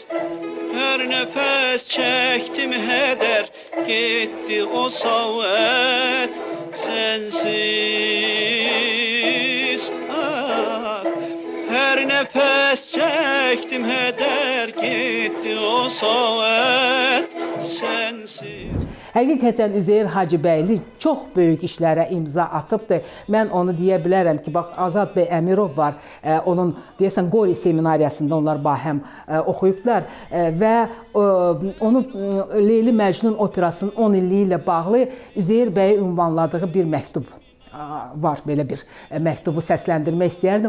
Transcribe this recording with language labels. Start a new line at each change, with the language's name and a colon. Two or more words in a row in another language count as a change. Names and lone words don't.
Turkish: Her nefes çektim heder, gitti o saat sensiz. Her nefes çektim heder, gitti o saat sensiz.
Azerbaijani: Həqiqətən Üzeyir Hacıbəyli çox böyük işlərə imza atıbdır. Mən onu deyə bilərəm ki, bax Azad bəy Əmirov var, onun deyəsən Qori seminariyasında onlar bahəm oxuyublar və onun Leyli Məcnun operasının 10 illiyi ilə bağlı Üzeyir bəyi ünvanladığı bir məktub var, belə bir məktubu səsləndirmək istəyərdim.